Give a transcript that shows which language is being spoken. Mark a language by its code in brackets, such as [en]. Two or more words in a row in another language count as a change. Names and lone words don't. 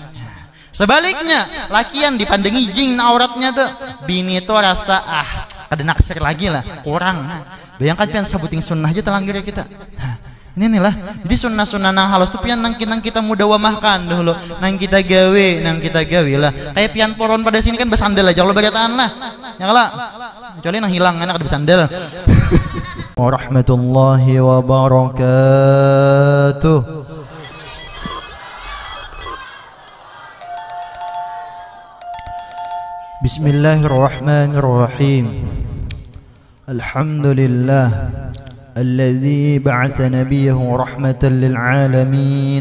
[bjn] Sebaliknya, laki yang dipandangi jin auratnya tuh, bini tuh rasa kada naksir lagi lah, kurang. Bayangkan pian sabuting sunnah aja telanggar kita. Ini nih lah. Jadi sunnah-sunnah nang halus tuh pian nang kita mudah wamahkan dulu. Nang kita gawe lah. Kayak pian poron pada sini kan bersandal aja kalau berataan lah. Ya lah. Kecuali nang hilang enak ada bersandal. [ar] ورحمة الله وبركاته. بسم الله الرحمن الرحيم. Alhamdulillah الذي بعث نبيه رحمة للعالمين.